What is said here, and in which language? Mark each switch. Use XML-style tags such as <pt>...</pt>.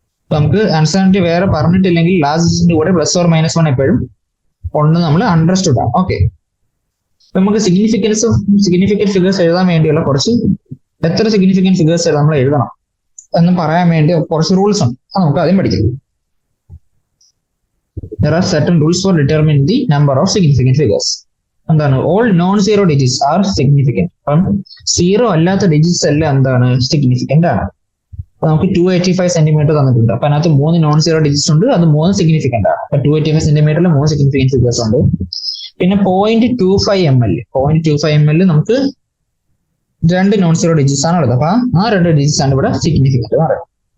<ml>നമുക്ക് അൺസർട്ടനിറ്റി വേറെ പറഞ്ഞിട്ടില്ലെങ്കിൽ ലാസ്റ്റ് ഡിജിറ്റിന്റെ കൂടെ പ്ലസ് ഓർ മൈനസ് 1 എപ്പോഴും ഒന്ന് നമ്മൾ അണ്ടർസ്റ്റുഡ് ആണ്. ഓക്കെ, നമുക്ക് സിഗ്നിഫിക്കന്റ് ഫിഗേഴ്സ് എഴുതാൻ വേണ്ടിയുള്ള കുറച്ച് എത്ര സിഗ്നിഫിക്കന്റ് ഫിഗേഴ്സ് നമ്മൾ എഴുതണം എന്ന് പറയാൻ വേണ്ടി കുറച്ച് റൂൾസ് ഉണ്ട്. അത് നമുക്ക് ആദ്യം പഠിക്കാം.</ml> <en>There are certain rules for determining the number of significant figures.</en> <ml>എന്താണ്?</ml> <en>All non-zero digits are significant.</en> <ml>അപ്പം സീറോ അല്ലാത്ത ഡിജിറ്റ്സ് എല്ലാം എന്താണ് സിഗ്നിഫിക്കന്റ് ആണ്. അപ്പൊ നമുക്ക് 285 സെന്റിമീറ്റർ തന്നിട്ടുണ്ട്. അപ്പൊ അതിനകത്ത് 3 നോൺ സീറോ ഡിജിറ്റ്സ് ഉണ്ട്, അത് 3 സിഗ്നിഫിക്കന്റ് ആണ്. അപ്പൊ 285 സെന്റിമീറ്ററിൽ 3 സിഗ്നിഫിക്കന്റ് ഫിഗേഴ്സ് ഉണ്ട്. പിന്നെ 0.25 ml നമുക്ക് 2 നോൺ സീറോ ഡിജിറ്റ്സ് ആണ് ഉള്ളത്. അപ്പൊ ആ 2 ഡിജിറ്റ്സ് ആണ് ഇവിടെ സിഗ്നിഫിക്കന്റ് എന്ന് പറയുന്നത്.</ml>